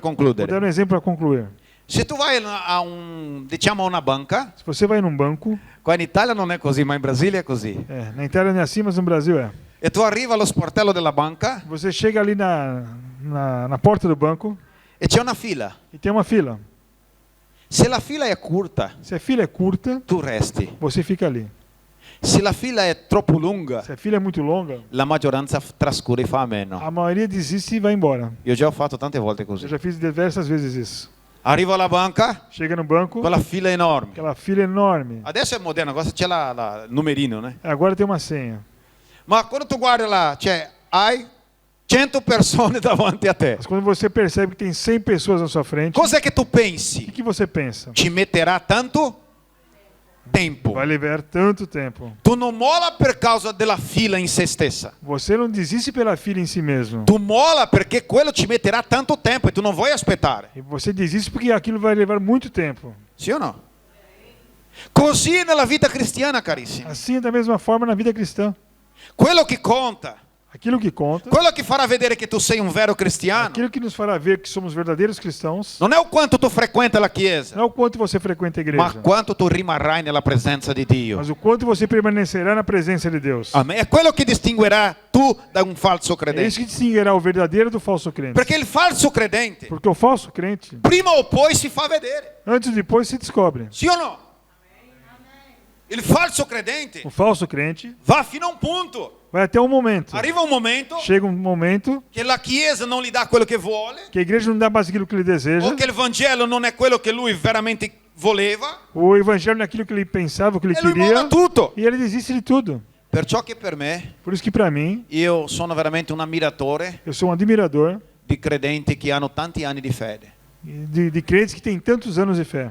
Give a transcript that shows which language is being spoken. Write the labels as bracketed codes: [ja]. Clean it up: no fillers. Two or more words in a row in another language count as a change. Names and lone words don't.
[pt] Vou dar [it] concludere. [pt] um exemplo para concluir. [it] Se tu vai a una banca, [pt] Se você vai num banco, [it] qua in Italia non è così, ma in Brasile è così. [pt] na Itália não é assim, mas no Brasil é. [it] E tu arrivi allo sportello della banca [pt] Você chega ali na porta do banco [it] e c'è una fila. [pt] e tem uma fila. [it] Se la fila è curta, [pt] Se a fila é curta, [it] tu resti. [pt] você fica ali. [it] Se la fila è troppo lunga, [pt] Se a fila é muito longa, [it] la maggioranza trascura e fa a meno. [pt] a maioria desiste e vai embora. [it] Io già ho fatto tante volte [pt] Eu [it] così. [pt] já fiz diversas vezes isso. [it] Arrivo alla banca, [pt] Chega no banco, [it] quella fila enorme. [pt] aquela fila enorme. [it] Adesso è moderno, agora c'è il numerino, [pt] né? Agora tem uma senha. [it] Ma quando tu guardi là, hai 100 persone davanti a te. [pt] Mas quando você percebe que tem 100 pessoas na sua frente, o [it] Cos'è che tu pensi? [pt] que você pensa? [it] Ci metterà tanto tempo. [pt] Vai levar tanto tempo. [it] Tu non mola per causa della fila in se stessa. [pt] Você não desiste pela fila em si mesmo. [it] Tu mola perché quello ci metterà tanto tempo e tu non vuoi aspettare. [pt] E você desiste porque aquilo vai levar muito tempo. [it] Sì o no? Così nella vita cristiana, carissimi. [pt] Assim é da mesma forma na vida cristã. [it] Quello che conta, [pt] Aquilo que conta, [it] quello che farà vedere che tu sei un vero cristiano, [pt] aquilo que nos fará ver que somos verdadeiros cristãos, [it] non è o quanto tu frequenta la chiesa, [pt] não é o quanto você frequenta a [it] ma [pt] igreja, [it] quanto tu rimarrai nella presenza di Dio. [pt] mas o quanto você permanecerá na presença de Deus. Amen. [it] È quello che distinguerà tu da un falso [pt] É isso [it] credente. [pt] que distinguirá o verdadeiro do falso crente. [it] Perché il falso credente, [pt] Porque o falso crente, [it] prima o poi si fa vedere. [pt] antes ou depois se descobre. [it] Sì o no? Il falso credente [pt] O falso crente [it] va fino a un punto. [pt] vai até um momento. [it] Arriva un momento [pt] Chega um momento [it] che la chiesa non gli dà quello che vuole, [pt] que a igreja não dá mais aquilo que ele deseja, [it] o che il Vangelo non è quello che lui veramente voleva, [pt] o evangelho não é aquilo que ele pensava, o que ele [it] e lui molla [pt] queria, [it] tutto. [pt] e ele desiste de tudo. [it] Perciò che per me, [pt] Por isso que para mim, [it] io sono veramente un ammiratore [pt] eu sou um admirador [it] di credenti che hanno tanti anni di fede [pt] de crentes que têm tantos anos de fé.